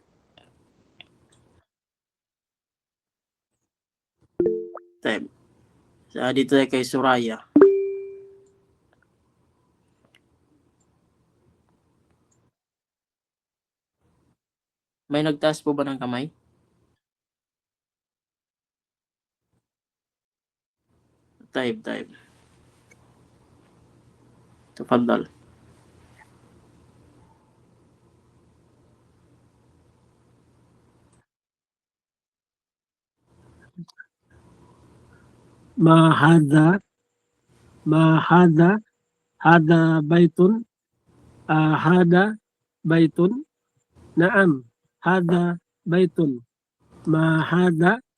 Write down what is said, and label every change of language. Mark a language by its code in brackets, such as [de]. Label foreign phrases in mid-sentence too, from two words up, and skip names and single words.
[tl] Tayo. Dito tayo kay Suraya. May nagtaas po ba ng kamay? [ar] طيب تفضل. ما هذا هذا بيت هذا بيت نعم هذا بيت ما هذا